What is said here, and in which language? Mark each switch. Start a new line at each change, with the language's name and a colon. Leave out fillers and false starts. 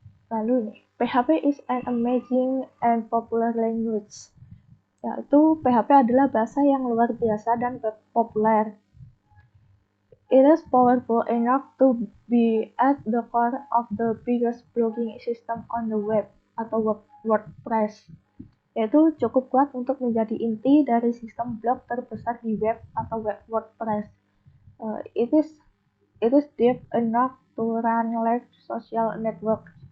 Indonesian: Lalu nih,
English: PHP is an amazing and popular language.
Indonesian: Yaitu PHP adalah bahasa yang luar biasa dan populer.
English: It is powerful enough to be at the core of the biggest blogging system on the web
Indonesian: atau
English: WordPress.
Indonesian: yaitu cukup kuat untuk menjadi inti dari sistem blog terbesar di web atau web WordPress.
English: It is deep enough to run large social network.